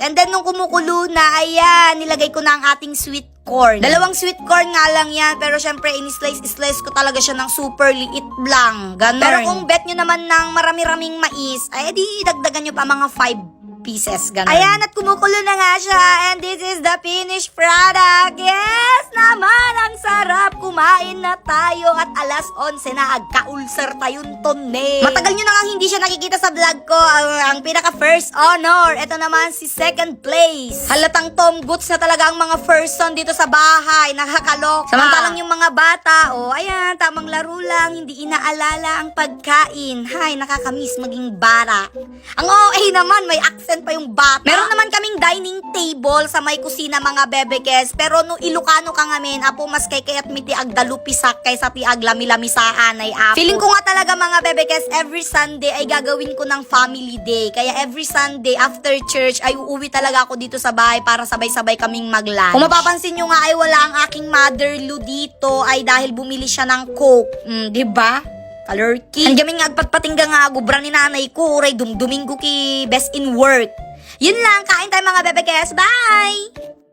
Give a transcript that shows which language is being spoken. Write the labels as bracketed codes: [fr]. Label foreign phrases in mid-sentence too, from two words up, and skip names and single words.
[tl] And then nung kumukulo na, ayan, nilagay ko na ang ating [en] sweet corn. [tl] Dalawang [en] sweet corn [tl] nga lang yan, pero syempre in-slice ko talaga siya ng super liit lang. Ganon. Pero kung bet nyo naman ng marami-raming mais, ay di dagdagan nyo pa mga 5 pieces, ganun. Ayan, at kumukulo na nga siya, [en] and this is the finished product. [tl] Yes naman, ang sarap. Kumain na tayo at alas 11 na, agka-ulcer tayong tonne. Matagal nyo na nga hindi siya nakikita sa vlog ko, ang pinaka [en] first honor. [tl] Ito naman si [en] second place. [tl] Halatang Tom Goods na talaga ang mga person dito sa bahay, nakakaloka. Samantalang yung mga bata, ayan, tamang laro lang, hindi inaalala ang pagkain. Hay, nakakamiss maging bara. Ang OA naman, may accent pa yung bata. Meron naman kaming [en] dining table [tl] sa may kusina, mga bebekes, pero [ilo] no Ilocano ka ngamin, apo mas kay kayat miti agdalupisak kaysa ti aglamilamisaan ay apo. [tl] Feeling ko nga talaga, mga bebekes, [en] every Sunday [tl] ay gagawin ko ng [en] family day. [tl] Kaya [en] every Sunday after church [tl] ay uuwi talaga ako dito sa bahay para sabay-sabay kaming mag-lunch. Kung mapapansin nyo nga ay wala ang aking mother-in-law dito ay dahil bumili siya ng Coke. Diba? Kalurki. [ilo] Andiyan nga agpatpatingga nga gubra ni nanay ko, uray dumduminggo ki [en] best in work. [tl] Yun lang, kain tayo mga bebekes. Bye!